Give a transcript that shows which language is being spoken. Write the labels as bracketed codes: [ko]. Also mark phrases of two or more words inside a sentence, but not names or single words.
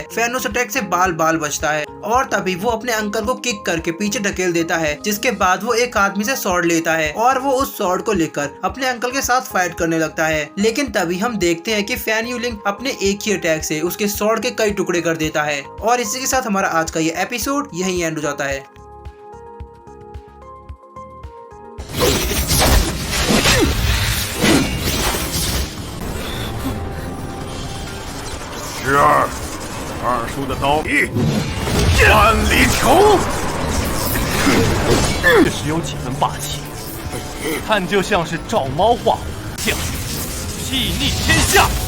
[hi] फैन उस अटैक से बाल बाल बचता है और तभी वो अपने अंकल को किक करके पीछे ढकेल देता है। जिसके बाद वो एक आदमी से स्वॉर्ड लेता है और वो उस स्वॉर्ड को लेकर अपने अंकल के साथ फाइट करने लगता है। लेकिन तभी हम देखते हैं कि फैन युलिंग अपने एक ही अटैक से उसके स्वॉर्ड के कई टुकड़े कर देता है। और इसी के साथ हमारा आज का ये एपिसोड यहीं एंड हो जाता है। [zh] 二叔的刀一万里仇，确实有几分霸气，看就像是照猫画虎将，睥睨天下。